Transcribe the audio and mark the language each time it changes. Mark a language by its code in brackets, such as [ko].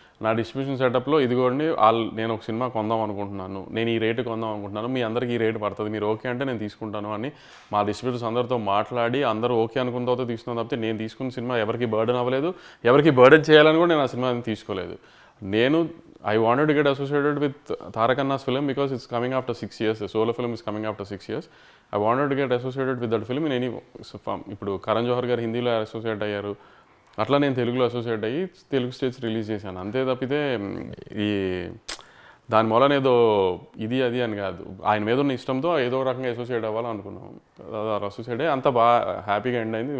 [te] నా డిస్ట్రిబ్యూషన్ సెటప్లో ఇదిగోండి నేను ఒక సినిమా కొందాం అనుకుంటున్నాను, నేను ఈ రేటు కొందాం అనుకుంటున్నాను, మీ అందరికీ ఈ రేటు పడుతుంది, మీరు ఓకే అంటే నేను తీసుకుంటాను అని మా డిస్ట్రిబ్యూటర్స్ అందరితో మాట్లాడి అందరూ ఓకే అనుకున్న తర్వాత తీసుకున్న తప్పితే నేను తీసుకున్న సినిమా ఎవరికి బర్డెన్ అవ్వలేదు, ఎవరికి బర్డెన్ చేయాలని కూడా నేను ఆ సినిమాని తీసుకోలేదు. [en] I wanted to get associated with Tarak Anna's film because it's coming after 6 years. The solo film is coming after 6 years. I wanted to get associated with that film in any form. [te] ఇప్పుడు కరణ్ జోహర్ గారు హిందీలో associate అయ్యారు, అట్లా నేను తెలుగులో associate అయ్యి Telugu states release చేశాను. అంతే తప్పితే ఈ దాని మూలన ఏదో ఇది అది అని కాదు, ఆయన మీద ఉన్న ఇష్టంతో ఏదో రకంగా అసోసియేట్ అవ్వాలనుకున్నాం. అసోసియేట్ అయ్యి అంతా బాగా హ్యాపీగా ఎండ్ అయింది.